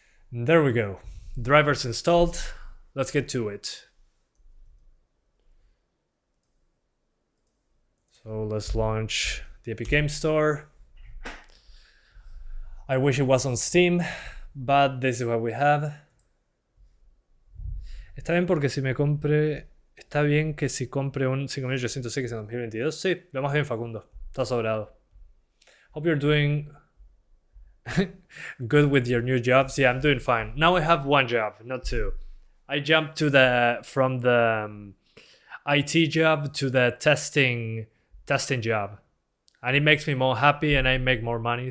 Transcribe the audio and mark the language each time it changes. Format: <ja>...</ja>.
<en>There we go. Drivers installed. Let's get to it. So let's launch the Epic Game Store. I wish it was on Steam, but this is what we have.</en> <es>Está bien porque si me compre... Está bien que si compre un 5800X en 2022. Sí, lo más bien, Facundo. Está sobrado.</es> <en>Hope you're doing good with your new jobs. Yeah, I'm doing fine. Now I have one job, not two. I jumped to from the IT job to the testing job, and it makes me more happy, and I make more money.</en>